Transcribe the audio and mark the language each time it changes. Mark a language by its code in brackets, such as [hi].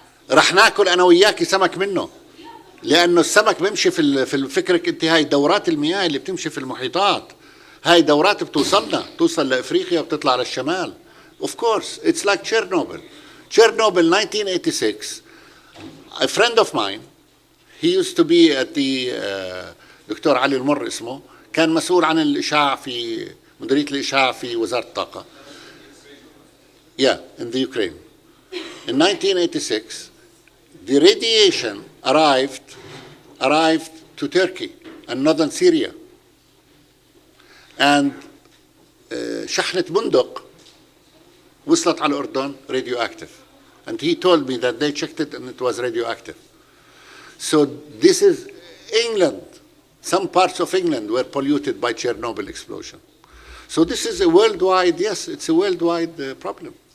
[ar] رح ناكل انا وياكي سمك منه لانه السمك بيمشي في فكرك انت هاي دورات المياه اللي بتمشي في المحيطات هاي دورات بتوصل لافريقيا وبتطلع للشمال. [en] Of course it's like Chernobyl 1986 a friend of mine he used to be at the doctor علي المر [ar] اسمه كان مسؤول عن الاشعاع في مديرية الاشعاع في وزارة الطاقة. [en] Yeah, in the Ukraine. In 1986, the radiation arrived to Turkey and northern Syria. [ar] And شحنة بندق وصلت على الأردن [en] radioactive. And he told me that they checked it and it was radioactive. So this is England. Some parts of England were polluted by Chernobyl explosion. So this is a worldwide, yes, it's a worldwide problem.